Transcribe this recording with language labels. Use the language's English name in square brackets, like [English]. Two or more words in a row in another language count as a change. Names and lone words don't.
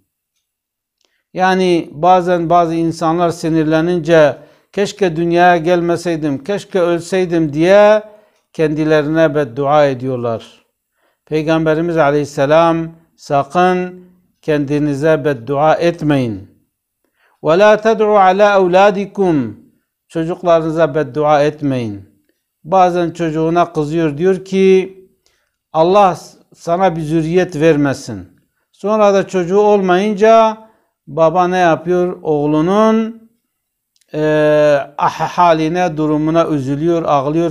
[Turkish] Yani bazen bazı insanlar sinirlenince keşke dünyaya gelmeseydim, keşke ölseydim diye kendilerine beddua ediyorlar. Peygamberimiz aleyhisselam sakın kendinize beddua etmeyin. [Arabic] وَلَا تَدْعُوا عَلَى أَوْلَادِكُمْ. [Turkish] çocuklarınıza beddua etmeyin. Bazen çocuğuna kızıyor, diyor ki Allah sana bir zürriyet vermesin. Sonra da çocuğu olmayınca baba ne yapıyor? Oğlunun haline, durumuna üzülüyor, ağlıyor.